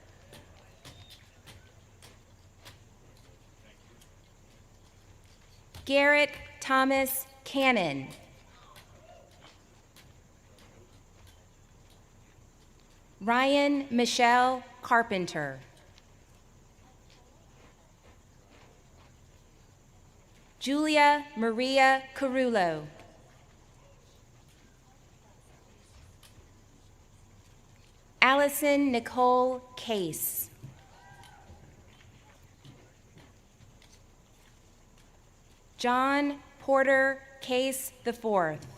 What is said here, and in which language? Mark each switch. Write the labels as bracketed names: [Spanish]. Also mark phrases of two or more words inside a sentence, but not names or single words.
[English] Garrett Thomas Cannon. Ryan Michelle Carpenter. Julia Maria Carullo. Allison Nicole Case. John Porter Case IV.